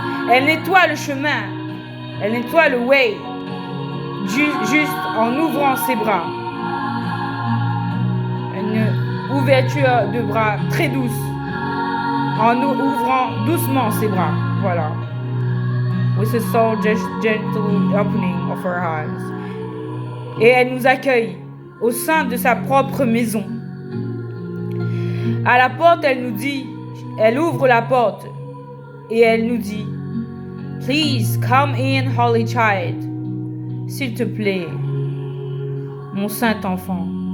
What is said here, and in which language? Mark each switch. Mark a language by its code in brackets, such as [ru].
[fr] Elle nettoie le chemin. Elle nettoie le way. Juste en ouvrant ses bras. Une ouverture de bras très douce. En ouvrant doucement ses bras. Voilà. [en] With a so gentle opening of her eyes. [fr] Et elle nous accueille au sein de sa propre maison. À la porte, elle nous dit, elle ouvre la porte et elle nous dit, [en] "Please come in, Holy Child. [fr] S'il te plaît, mon saint enfant.